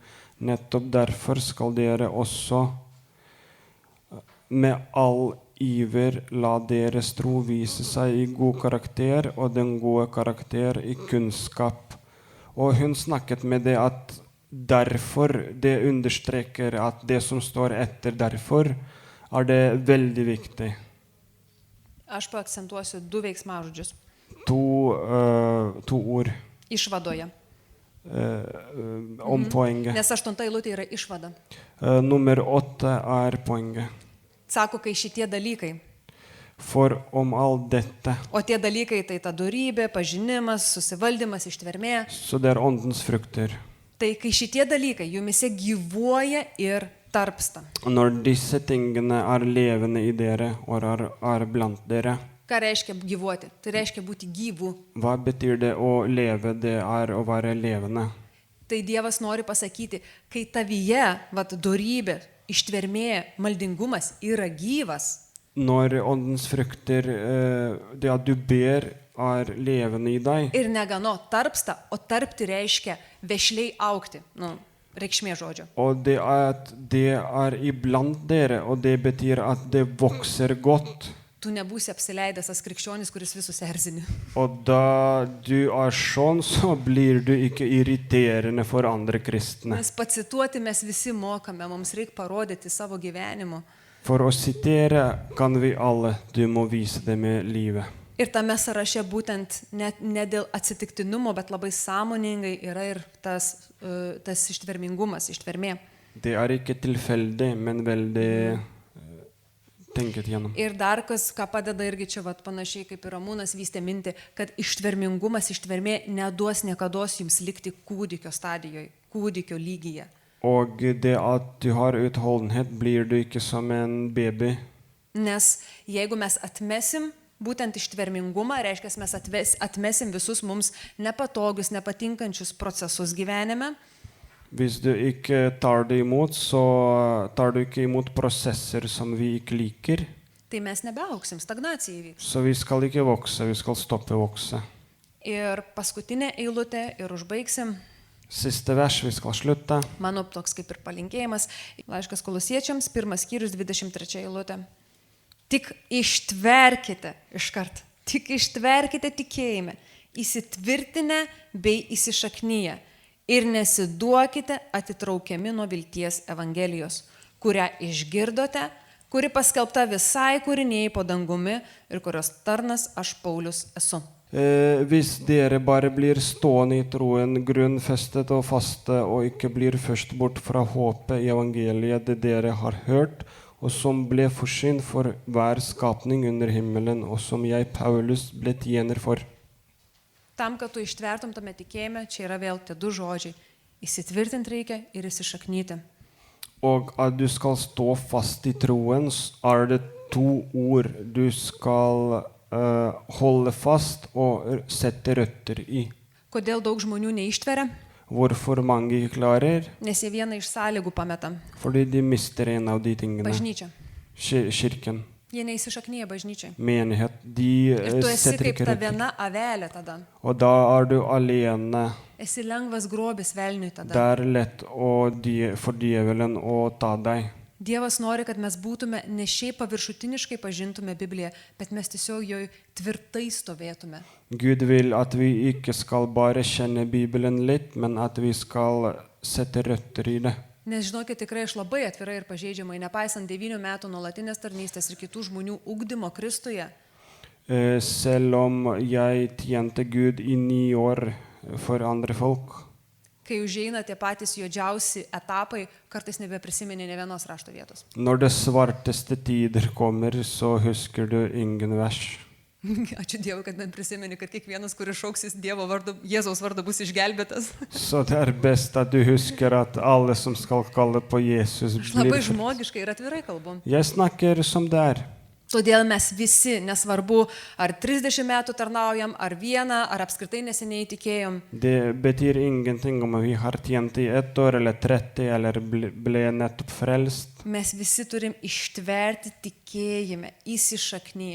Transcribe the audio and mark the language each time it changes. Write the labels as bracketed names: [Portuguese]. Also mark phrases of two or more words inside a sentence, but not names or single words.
[Norwegian] Nettopp derfor skal dere også med all iver la deres tro vise seg i god karakter, og den gode karakter i kunnskap. Og hun snakket med det at derfor, det understreker at det som står etter derfor, er det veldig viktig. [Lithuanian] Aš paakcentuosiu 2 veiksmažodžius. [Norwegian] 2 ord. [Lithuanian] Išvadoje. [Norwegian] Om poenget. [Lithuanian] Nes 8 eilutė yra išvada. [Norwegian] Nummer 8 er poenget. [Lithuanian] Sako, kai šitie dalykai. [Norwegian] For om all dette. [Lithuanian] O tie dalykai tai ta dorybė, pažinimas, susivaldymas, ištvermė. [Norwegian] Så det er åndens frukter. [Lithuanian] Tai kai šitie dalykai jumise gyvuoja ir tarpsta. [Norwegian] Og når disse tingene er levende i dere og er blant dere. [Lithuanian] Ką reiškia gyvuoti? Tai reiškia būti gyvu. [Norwegian] Hva betyr det å leve? Det er å være levende. [Lithuanian] Tai Dievas nori pasakyti, kai tavyje, dorybė, ištvermė, maldingumas yra gyvas, [Norwegian] Når åndens frukter, det at du ber, er levende i deg, [Lithuanian] ir negano tarpsta, o tarpti reiškia vešliai aukti, reikšmė žodžio. [Norwegian] og det at det er iblant dere, og det betyr at det vokser godt. [Lithuanian] Tu nebūsi apsileidęs tas krikščionis, kuris visus erzini. [Norwegian] Og da du er sånn, så blir du ikke irriterende for andre kristne. [Lithuanian] Nes pacituoti mes visi mokame, mums reikia parodyti savo gyvenimu. [Norwegian] For å sitere kan vi alle, du må vise det med livet. [Lithuanian] Ir tame sąraše būtent ne dėl atsitiktinumo, bet labai sąmoningai yra ir tas ištvermingumas, ištvermė. [Norwegian] Det er ikke tilfeldig, men veldig tenket gjennom. [Lithuanian] Ir dar ką padeda irgi čia panašiai kaip ir Ramūnas vystė mintį, kad ištvermingumas, ištvermė neduos niekados jums likti kūdikio stadijoje, kūdikio lygyje. [Norwegian] Og det at du har utholdenhet, blir du ikke som en baby. [Lithuanian] Nes jeigu mes atmesim būtent ištvermingumą, reiškia, mes atmesim visus mums nepatogius, nepatinkančius procesus gyvenime. [Norwegian] Hvis du ikke tar det imot, så tar du ikke imot prosesser som vi ikke liker. [Lithuanian] Tai mes nebeauksim, stagnacija įvyks. [Norwegian] Så vi skal ikke vokse, vi skal stoppe vokse. [Lithuanian] Ir paskutinė eilutė, ir užbaigsim. [Norwegian] Siste vers, vi skal slutte. [Lithuanian] Mano toks kaip ir palinkėjimas. Laiškas Kolosiečiams, 1 skyrius, 23 eilutė. Tik ištverkite iškart. Tik ištverkite tikėjime, įsitvirtinę bei įsišaknyję. Ir nesiduokite atitraukiami nuo vilties Evangelijos, kurią išgirdote, kuri paskelbta visai kūrinėjai po dangumi ir kurios tarnas aš Paulius esu. [Norwegian] Hvis dere bare blir stående i troen, grunnfestet og faste, og ikke blir først bort fra håpet i evangeliet det dere har hørt, og som ble forsynt for hver skapning under himmelen, og som jeg, Paulus, ble tjener for. [Lithuanian] Tam, kad tu ištvertum tame tikėjime, čia yra vėl tie du žodžiai. Įsitvirtinti reikia ir įsišaknyti. [Norwegian] Og at du skal stå fast i troen, er det to ord du skal holde fast og sette røtter i. [Lithuanian] Kodėl daug žmonių neištveria? [Norwegian] Hvorfor mange ikke klarer? [Lithuanian] Nes jie vieną iš sąlygų pameta. [Norwegian] Fordi de mister en av de tingene. [Lithuanian] Bažnyčia. [Norwegian] Kirken, [Lithuanian] Jie neįsišaknyja bažnyčiai. [Norwegian] menighet, de [Lithuanian] Ir tu esi [Norwegian] setter [Lithuanian] kaip [Norwegian] ikke [Lithuanian] ta [Norwegian] røtter. [Lithuanian] viena avelė tada. [Norwegian] Og da er du alene. [Lithuanian] Esi lengvas grobis velniui tada. [Norwegian] Det er lett for djevelen å ta deg. [Lithuanian] Dievas nori, kad mes būtume ne šiaip paviršutiniškai pažintume Bibliją, bet mes tiesiog joj tvirtai stovėtume. [Norwegian] Gud vil at vi ikke skal bare kjenne Bibelen litt, men at vi skal sette røtter i det. [Lithuanian] Nes žinokit, tikrai aš labai atvirai ir pažeidžiamai, nepaisant 9 metų nuolatinės tarnystės ir kitų žmonių ugdymo Kristuje, [Norwegian] Selv om jeg tjente Gud i 9 år for andre folk, [Lithuanian] kai užeina tie patys juodžiausi etapai, kartais nebeprisiminė ne vienos rašto vietos. [Norwegian] når det svarteste tider kommer, så husker du ingen vers. [Lithuanian] Ačiū Dievui, kad man prisimeni, kad kiekvienas, kuris šauksis Dievo vardu, Jėzaus vardu, bus išgelbėtas. [Norwegian] Så det er best at du husker at alle som skal kalle på Jesus, [Lithuanian] Aš labai [Norwegian] blir... [Lithuanian] žmogiškai ir atvirai kalbu. [Norwegian] Jeg snakker som det er. [Lithuanian] Todėl mes visi, nesvarbu, ar 30 metų tarnaujam, ar vieną, ar apskritai neseniai tikėjom, [Norwegian] Det betyr ingenting om vi har tjent i 1 år eller 30 eller ble nettopp frelst. [Lithuanian] mes visi turim ištverti tikėjime, įsišaknyje